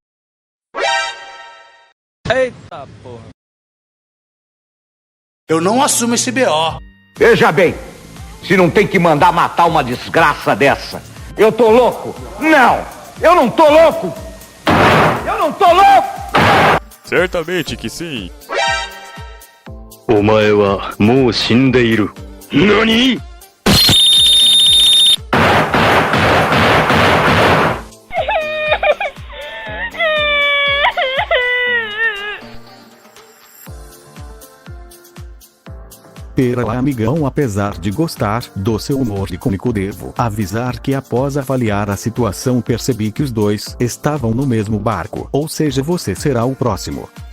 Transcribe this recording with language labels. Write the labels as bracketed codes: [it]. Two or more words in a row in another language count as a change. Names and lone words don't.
[pt] Eita porra! Eu não assumo esse BO. Veja bem, se não tem que mandar matar uma desgraça dessa, eu tô louco? Não, eu não tô louco! Eu não tô louco! Certamente que sim. [ja] お前はもう死んでいる。何? [pt] Pera lá, amigão, apesar de gostar do seu humor e cômico, devo avisar que após avaliar a situação percebi que os dois estavam no mesmo barco, ou seja, você será o próximo.